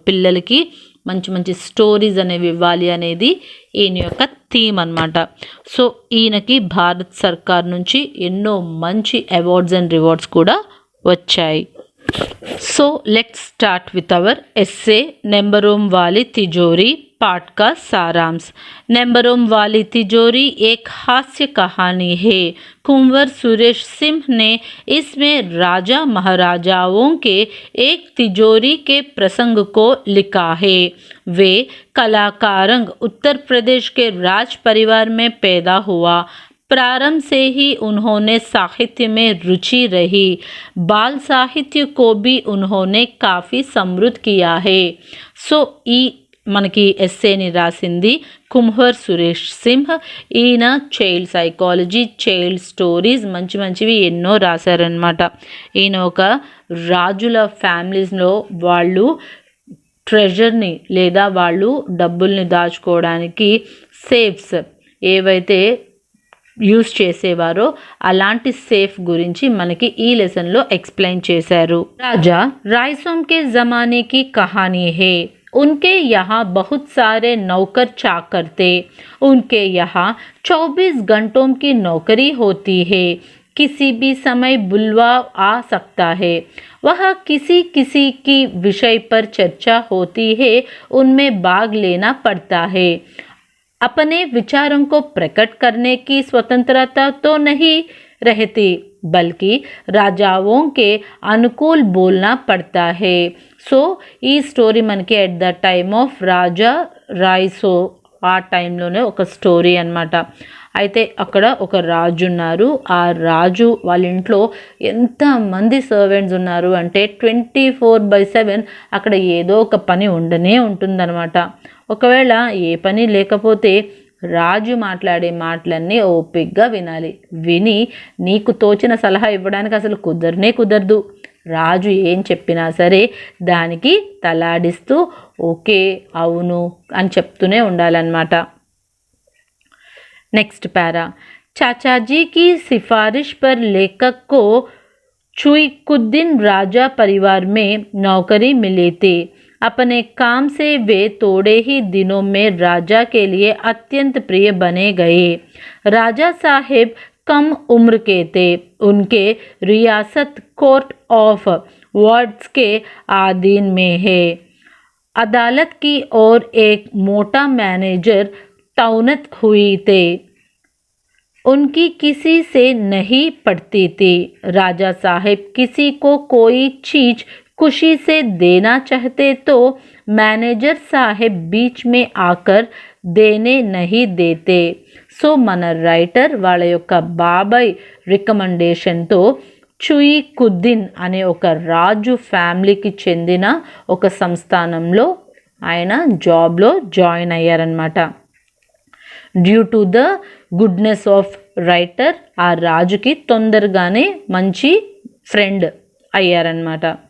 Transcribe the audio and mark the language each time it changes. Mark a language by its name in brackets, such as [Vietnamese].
[Telugu] పిల్లలకి మంచి మంచి స్టోరీస్ అనేవి ఇవ్వాలి అనేది ఈయన యొక్క థీమ్ అన్నమాట. సో ఈయనకి భారత్ సర్కార్ నుంచి ఎన్నో మంచి అవార్డ్స్ అండ్ రివార్డ్స్ కూడా వచ్చాయి. [English] so let's start with our essay [Hindi] నెంబరం వాలే तिजोरी पाठ का सारांश. नेंबरों वाली तिजोरी एक हास्य कहानी है. कुंवर सुरेश सिंह ने इसमें राजा महाराजाओं के एक तिजोरी के प्रसंग को लिखा है. वे कलाकारंग उत्तर प्रदेश के राज परिवार में पैदा हुआ. प्रारंभ से ही उन्होंने साहित्य में रुचि रही. बाल साहित्य को भी उन्होंने काफ़ी समृद्ध किया है. [Telugu] सो ఈ మనకి ఎస్సేని రాసింది కుమ్హర్ సురేష్ సింహ్. ఈయన చైల్డ్ సైకాలజీ, చైల్డ్ స్టోరీస్ మంచివి ఎన్నో రాశారనమాట. ఈయన ఒక రాజుల ఫ్యామిలీస్లో వాళ్ళు ట్రెజర్ని లేదా వాళ్ళు డబ్బుల్ని దాచుకోవడానికి సేఫ్స్ ఏవైతే యూజ్ చేసేవారో అలాంటి సేఫ్ గురించి మనకి ఈ లెసన్లో ఎక్స్ప్లెయిన్ చేశారు. [Hindi] రాజా रायसोम के ज़माने की कहानी है. उनके यहाँ बहुत सारे नौकर चाकर थे. उनके यहाँ 24 घंटों की नौकरी होती है. किसी भी समय बुलवा आ सकता है. वह किसी की विषय पर चर्चा होती है, उनमें भाग लेना पड़ता है. अपने विचारों को प्रकट करने की स्वतंत्रता तो नहीं रहती, बल्कि राजाओं के अनुकूल बोलना पड़ता है. [Telugu] సో ఈ స్టోరీ మనకి ఎట్ ద టైమ్ ఆఫ్ రాజా రాయ్సో ఆ టైంలోనే ఒక స్టోరీ అనమాట. అయితే అక్కడ ఒక రాజు ఉన్నారు. ఆ రాజు వాళ్ళ ఇంట్లో ఎంతమంది సర్వెంట్స్ ఉన్నారు అంటే 24/7 అక్కడ ఏదో ఒక పని ఉండనే ఉంటుందన్నమాట. ఒకవేళ ఏ పని లేకపోతే రాజు మాట్లాడే మాటలన్నీ ఓపికగా వినాలి. విని నీకు తోచిన సలహా ఇవ్వడానికి అసలు కుదరదు. రాజు ఏం చెప్పినా సరే దానికి తలాడిస్తూ ఓకే అవును అని చెప్తూనే ఉండాలన్నమాట. నెక్స్ట్ పారా. [Hindi] चाचा जी की सिफारिश पर लेखक को चुइकुद्दीन राजा परिवार में नौकरी मिली थी। अपने काम से वे थोड़े ही दिनों में राजा के लिए अत्यंत प्रिय बने गए। राजा साहेब कम उम्र के थे। उनके रियासत कोर्ट ऑफ वार्ड्स के अधीन में है। अदालत की ओर एक मोटा मैनेजर तैनात हुई थे। उनकी किसी से नहीं पड़ती थी। राजा साहेब किसी को कोई चीज खुशी से देना चाहते तो मैनेजर साहेब बीच में आकर देने नहीं देते। [Telugu] సో మన రైటర్ వాళ్ళ యొక్క బాబాయ్ రికమెండేషన్తో చుయికుద్దీన్ అనే ఒక రాజు ఫ్యామిలీకి చెందిన ఒక సంస్థానంలో ఆయన జాబ్లో join అయ్యారనమాట. Due to the goodness of writer ఆ రాజుకి తొందరగానే మంచి ఫ్రెండ్ అయ్యారనమాట.